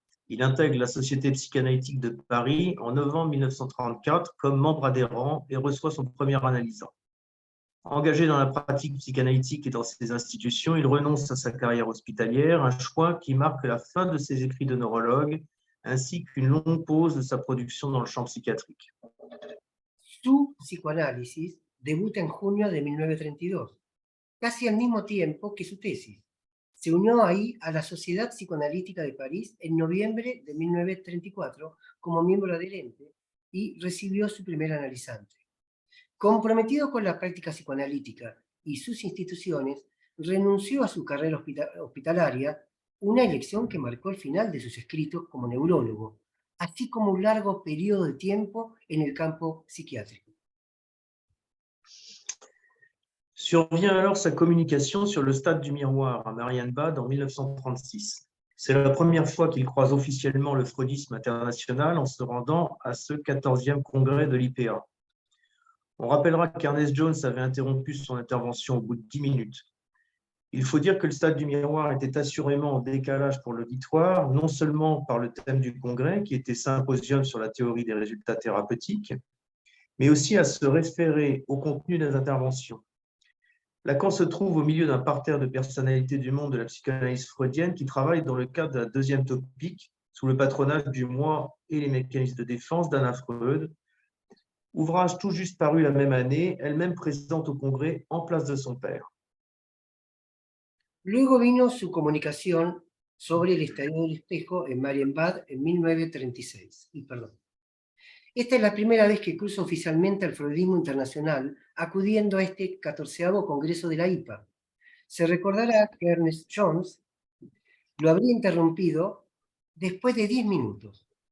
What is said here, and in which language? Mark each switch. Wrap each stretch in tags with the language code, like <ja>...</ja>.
<fr>Il intègre la Société psychanalytique de Paris en novembre 1934 comme membre adhérent et reçoit son premier analysant. Engagé dans la pratique psychanalytique et dans ses institutions, il renonce à sa carrière hospitalière, un choix qui marque la fin de ses écrits de neurologue, ainsi qu'une longue pause de sa production dans le champ psychiatrique.</fr> <es>Su psicoanálisis debuta en junio de 1932, casi al mismo tiempo que su tesis. Se unió ahí a la Sociedad Psicoanalítica de París en noviembre de 1934 como miembro adherente y recibió su primer analizante. Comprometido con la práctica psicoanalítica y sus instituciones, renunció a su carrera hospitalaria, una elección que marcó el final de sus escritos como neurólogo, así como un largo periodo de tiempo en el campo psiquiátrico.</es> <fr>Survient alors sa communication sur le stade du miroir à Marienbad en 1936. C'est la première fois qu'il croise officiellement le freudisme international en se rendant à ce 14e congrès de l'IPA. On rappellera qu'Ernest Jones avait interrompu son intervention au bout de 10 minutes. Il faut dire que le stade du miroir était assurément en décalage pour l'auditoire, non seulement par le thème du congrès, qui était symposium sur la théorie des résultats thérapeutiques, mais aussi à se référer au contenu des interventions. Lacan se trouve au milieu d'un parterre de personnalités du monde de la psychanalyse freudienne qui travaillent dans le cadre de la deuxième topique, sous le patronage du moi et les mécanismes de défense d'Anna Freud, ouvrage tout juste paru la même année, elle-même présente au congrès en place de son père.</fr> <es>Luego vino su comunicación sobre el estadio del espejo en Marienbad en 1936. Esta es la primera vez que cruza oficialmente al freudismo internacional, acudiendo a este 14º Congreso de la IPA. Se recordará que Ernest Jones lo habría interrumpido después de 10 minutos.</es>